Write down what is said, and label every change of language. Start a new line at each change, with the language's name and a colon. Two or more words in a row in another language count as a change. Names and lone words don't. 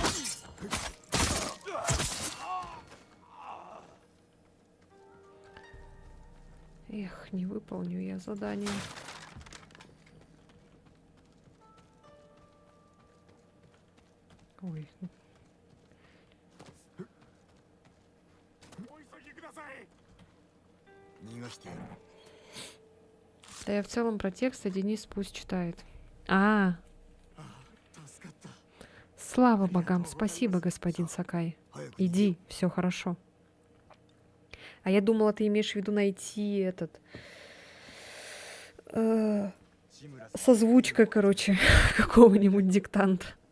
Russian: Эх, не выполню я задание. Ой,
Japanese: お急ぎください。逃がしてやる.
Russian: да я в целом про текст, а Денис пусть читает.
Japanese: 助かった。
Russian: Слава богам, спасибо, господин Сакай.
Japanese: 早く
Russian: Иди, все хорошо. А я думала, ты имеешь в виду найти этот... созвучка, короче, какого-нибудь диктанта.